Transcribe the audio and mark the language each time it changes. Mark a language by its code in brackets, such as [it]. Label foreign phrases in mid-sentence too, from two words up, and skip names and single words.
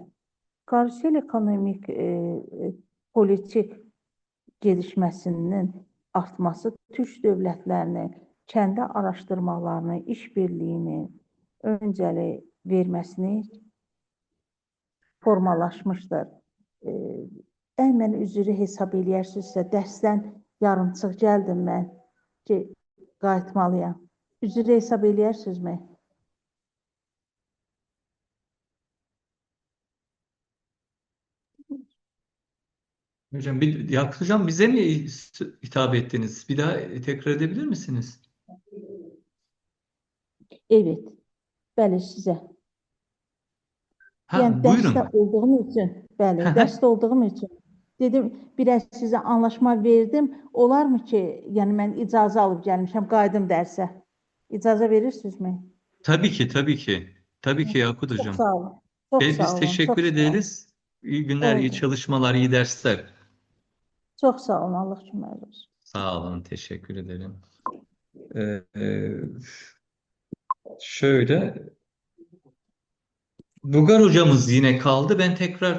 [tr] Küresel ekonomik politik gelişməsinin artması Türk dövlətlərinin kəndi araşdırmalarını, işbirliyini öncəlik verməsini formalaşmışdır. [az] Mən üzrü hesab eləyərsinizsə, dərsdən yarımçıq gəldim mən ki, qayıtmalıyam. Üzrü hesab eləyərsinizmi? [tr] Hocam bize mi hitap ettiniz? Bir daha tekrar edebilir misiniz? Evet, [az] bəli sizə. Yəni Buyurun. dərsdə olduğum üçün, bəli, dərsdə olduğum üçün dedim, biraz sizə anlaşma verdim. Olarmı ki, yəni mən icazə alıb gəlmişəm, qayıdım dərsə. İcazə verirsinizmi? [tr] Tabii ki, tabii ki. Tabii ki Yakut Çok Hocam. sağ olun. Çok Biz sağ olun. teşekkür Çok sağ olun. ederiz. İyi günler, iyi Oldu. çalışmalar, iyi dersler. Çok sağ olun. Allah şükürler olsun. Sağ olun, teşekkür ederim. Şöyle, Bugar hocamız yine kaldı.